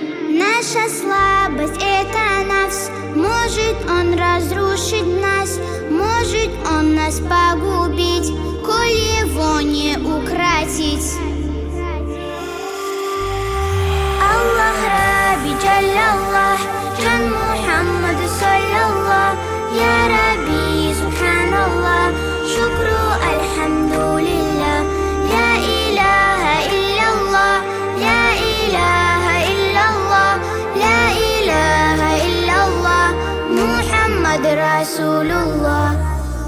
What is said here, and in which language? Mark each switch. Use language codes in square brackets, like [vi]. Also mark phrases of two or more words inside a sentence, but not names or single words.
[ru] Наша слабость — это нафс, может он разрушить нас, может он нас погубить, коль его не укротить. [ar] الله ربي جل الله، جان محمد صلى الله، يا ربي سبحان الله، شكرا الحمد لله. لا إله إلا الله لا إله إلا الله لا إله إلا الله محمد رسول الله.